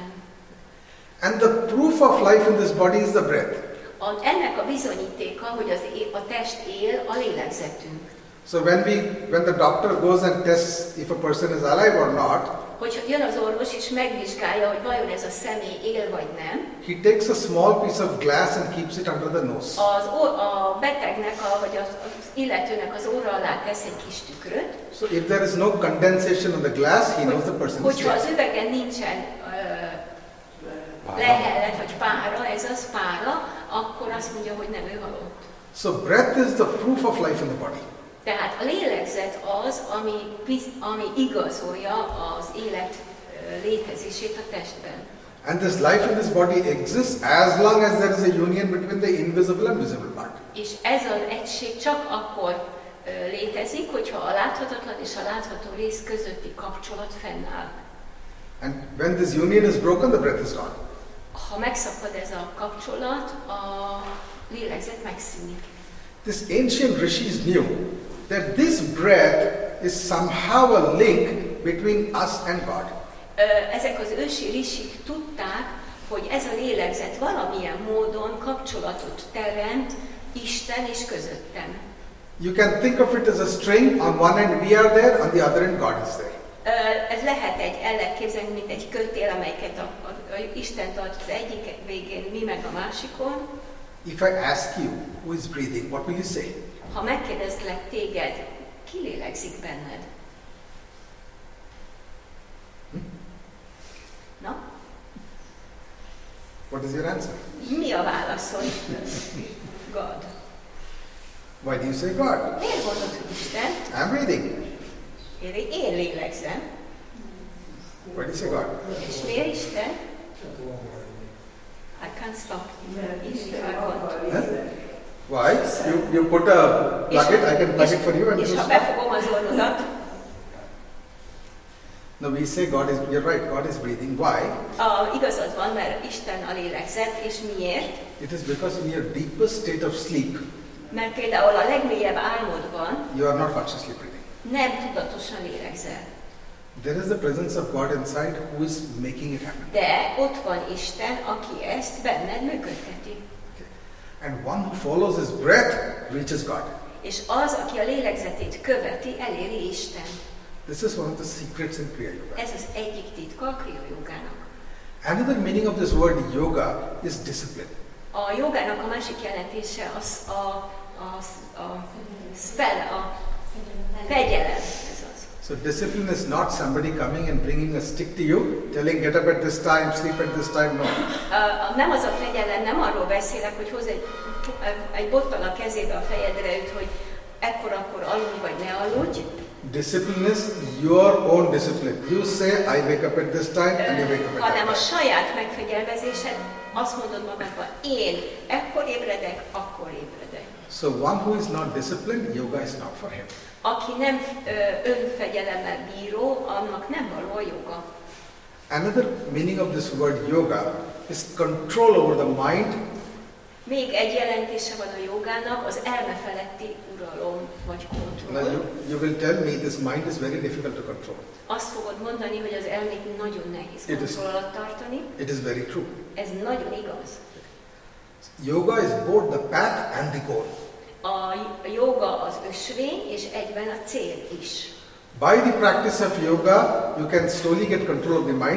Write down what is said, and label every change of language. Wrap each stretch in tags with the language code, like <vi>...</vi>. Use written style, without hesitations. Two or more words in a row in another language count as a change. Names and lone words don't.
<en>And the proof of life in this body is the breath.</en> <hu>Ennek a bizonyítéka, hogy a test él, a lélegzetünk.</hu> <en>So when the doctor goes and tests if a person is alive or not,</en> <hu>Hogyha jön az orvos és megvizsgálja, hogy vajon ez a személy él vagy nem,</hu> <en>he takes a small piece of glass and keeps it under the nose.</en> <hu>a betegnek, vagy az illetőnek az óra alá tesz egy kis tükröt.</hu> <en>So if there is no condensation on the glass, he knows the person is</en> <hu>Hogyha az</hu> <en>dead.</en> <hu>üvegen nincsen lehellet vagy pára, ez az pára, akkor azt mondja, hogy nem, ő halott.</hu> <en>So breath is the proof of life in the body.</en> <hu>Tehát a lélegzet az, ami igazolja az élet létezését a testben.</hu> <en>And this life in this body exists as long as there is a union between the invisible and visible part.</en> <hu>És ez az egység csak akkor létezik, hogyha a láthatatlan és a látható rész közötti kapcsolat fennáll.</hu> <en>And when this union is broken, the breath is gone.</en> <hu>Ha megszakad ez a kapcsolat, a lélegzet megszűnik.</hu> <en>This ancient rishis knew that this breath is somehow a link between us and God.</en> <hu>Ezek az ősi risik tudták, hogy ez a lélegzet valamilyen módon kapcsolatot teremt Isten és közöttem.</hu> <en>You can think of it as a string. On one end we are there, on the other end God is there.</en> <hu>Ez lehet el lehet képzelni, mint egy kötél, amelyiket a Isten tart az egyik végén, mi meg a másikon.</hu> <en>If I ask you who is breathing, what will you say?</en> <hu>Ha megkérdezlek téged, ki lélegzik benned? Na?</hu> <en>What is your answer?</en> <hu>Mi a válaszod?</hu> <en>God. Why do you say God?</en> <hu>Miért mondod, hogy Isten?</hu> <en>I'm breathing.</en> <hu>Én lélegzem.</hu> <en>Why do you say God?</en> <hu>És miért Isten?</hu> <en>I can't stop. If I want. Huh? Why? You put a plug it, I can plug it for you and</en> <hu>És</hu> <en>you</en> <hu>ha</hu> <en>stop.</en> <hu>befogom az orrodat,</hu> <en>No, we say God is, you're right, God is breathing. Why?</en> <hu>igazad van, mert Isten a lélegzet, és miért?</hu> <en>It is because in your deepest state of sleep,</en> <hu>Mert például a legmélyebb álmodban</hu> <en>you are not consciously breathing.</en> <hu>nem tudatosan lélegzel.</hu> <en>There is the presence of God inside who is making it happen.</en> <hu>De ott van Isten, aki ezt benned működteti.</hu> <en>And one who follows his breath reaches God.</en> <hu>És az, aki a lélegzetét követi, eléri Isten.</hu> <en>This is one of the secrets in Kriya Yoga.</en> <hu>Ez az egyik titka a kriya jogának.</hu> <en>Another meaning of this word yoga is discipline.</en> <hu>A jogának a másik jelentése a fegyelem. Ez az.</hu> <en>So discipline is not somebody coming and bringing a stick to you, telling get up at this time, sleep at this time, no.</en> <hu>Nem az a fegyelem, nem arról beszélek, hogy hoz egy bottal a kezébe a fejedre üt, hogy akkor aludj vagy ne aludj,</hu> <en>Discipline is your own discipline. You say, I wake up at this time, and you wake up at that</en> <hu>hanem a</hu> <en>time.</en> <hu>saját megfegyelmezésed, azt mondod magadban, én ekkor ébredek, akkor ébredek.</hu> <en>So one who is not disciplined, yoga is not for him.</en> <hu>Aki nem önfegyelemmel bíró, annak nem való a joga.</hu> <en>Another meaning of this word yoga is control over the mind.</en> <hu>Még egy jelentése van a jogának, az elme feletti uralom vagy</hu> <en>Now</en> <hu>kontroll.</hu> <en>you will tell me this mind is very difficult to control.</en> <hu>Azt fogod mondani, hogy az elmét nagyon nehéz kontroll alatt tartani.</hu> <en>It is very true.</en> <hu>Ez nagyon igaz.</hu> <en>Yoga is both the path and the goal.</en> <hu>A joga az ösvény, és egyben a cél is.</hu> <en>By the practice of yoga, you can slowly get control of the mind.</en>